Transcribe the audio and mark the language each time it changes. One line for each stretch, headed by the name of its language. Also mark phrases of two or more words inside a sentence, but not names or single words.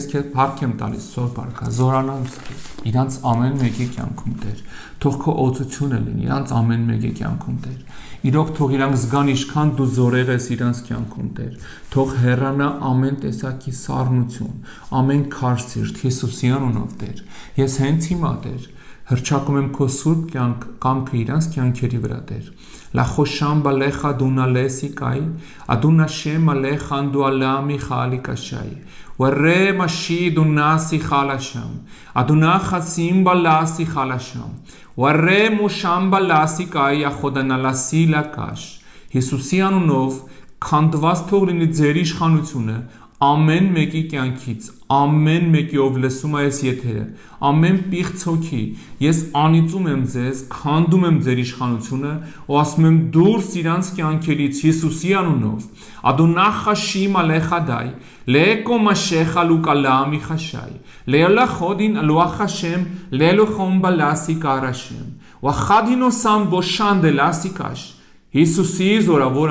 Armenian: փառք եմ տալիս, սոր բարքա, զորանալ իրանց ամեն մեկի կյանքում Տեր։ Թող քո օծությունը լինի իրանց ամեն մեկի կյանքում Տեր։ Իրոք թող իրանք զգան ինչքան դու զորեղ ես իրանց կյանքում Տեր։ Թող հեռանա ամեն տեսակի սառնություն, ամեն քար սիրտ Հիսուսի անունով Տեր։ Ես հենց հիմա Տեր հռչակում եմ քո սուրբ կամքը իրանց կյանքերի վրա Տեր։ La Khoshamba lecha duna lesikai, aduna shema lecha andu alami khali kashai. Warre mashi dunasi khalasham, aduna khasimba lasi khalasham. Warre mushamba lasi kai akhodana lasi lakash. Հիսուսի անունով քանդված թող լինի ձեր իշխանությունը ամեն մեկի կյանքից, ամեն մեկի ով լսում է այս եթերը, ամեն պիղծ հոգի, ես անիծում եմ ձեզ, քանդում եմ ձեր իշխանությունը ու ասում եմ դուրս իրանց կյանքերից Հիսուսի անունով, Ադոնախա շիմա լեխադայ, լեկո մաշեխա լուկա լամի խաշայ, լելա խոդին լուախա շեմ, լելո խոմբա լասի կարաշեմ, վախադինո սամ բոշանդե լասի կաշ, Հիսուսի զորավոր